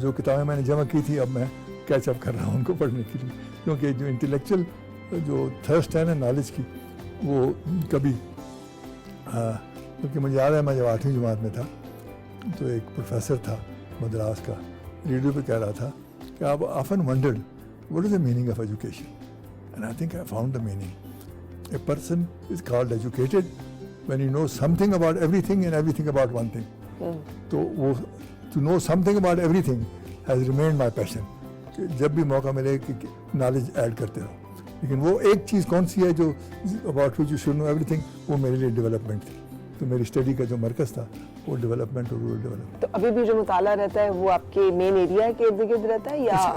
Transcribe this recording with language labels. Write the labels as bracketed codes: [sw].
[hi] जो किताबें मैंने जमा की थी अब मैं कैचअप कर रहा हूँ उनको पढ़ने के लिए, क्योंकि जो इंटेलेक्चुअल जो थर्स्ट है ना नॉलेज की, वो कभी क्योंकि मुझे याद है मैं जब 8वीं जमात में था तो एक प्रोफेसर था मद्रास का, रेडियो पे कह रहा था कि आप [en] often wondered what is the meaning of education, and I think I found the meaning. A person is called educated when he knows something about everything and everything about one thing. [hi] तो वो [en] to know something about everything has remained my passion. [hi] कि जब भी मौका मिले कि knowledge add करते रहो, लेकिन वो एक चीज़ कौन सी है जो [en] about which you should know everything, [hi] वो मेरे लिए डेवलपमेंट थी। तो मेरी स्टडी का जो मरकज़ था वो डेवलपमेंट और रूरल डेवलपमेंट। तो अभी भी जो मुताला रहता है वो आपके मेन एरिया के इर्द गिर्द रहता है या